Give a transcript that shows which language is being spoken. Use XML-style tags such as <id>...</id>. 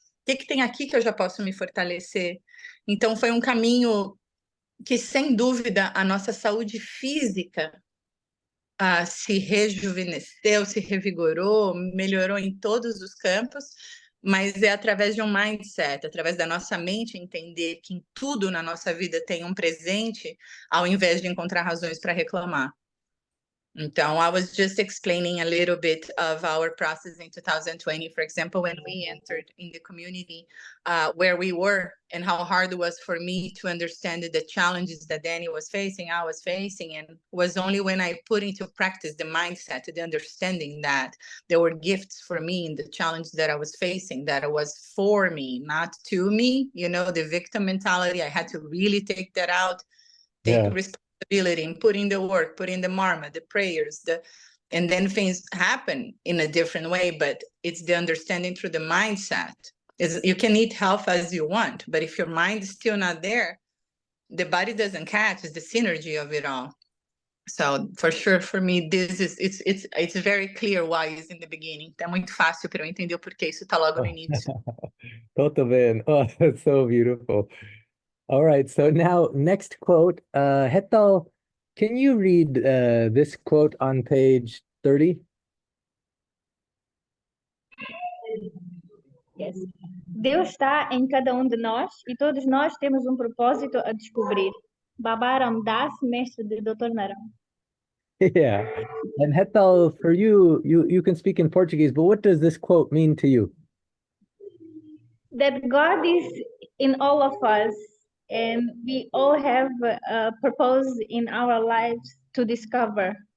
<pt>O que que tem aqui que eu já posso me fortalecer? Então, foi um caminho que, sem dúvida, a nossa saúde física se rejuvenesceu, se revigorou, melhorou em todos os campos, mas é através de um mindset, através da nossa mente entender que em tudo na nossa vida tem um presente, ao invés de encontrar razões para reclamar.</pt> <en>Então, I was just explaining a little bit of our process in 2020. For example, when we entered in the community, where we were and how hard it was for me to understand the challenges that Danny was facing, I was facing, and was only when I put into practice the mindset, the understanding that there were gifts for me in the challenge that I was facing, that it was for me, not to me, you know, the victim mentality. I had to really take that out, take responsibility and put in the work, put in the marma, the prayers, and then things happen in a different way, but it's the understanding through the mindset. You can eat health as you want, but if your mind is still not there, the body doesn't catch. It's the synergy of it all. So for sure, for me, this is it's very clear why it's in the beginning.</en> <pt>Tá muito fácil para eu entender o porquê isso tá logo no início.</pt> <en>Toto Ben. Oh, that's so beautiful. All right, so now next quote. Hetal, can you read this quote on page 30? Yes.</en> <pt>Deus está em cada um de nós e todos nós temos um propósito a descobrir. Babaram Das, mestre de Dr. Narão.</pt> <en>Yeah. And Hetal, for you can speak in Portuguese, but what does this quote mean to you? That God is in all of us and we all have a purpose in our lives to discover.</en>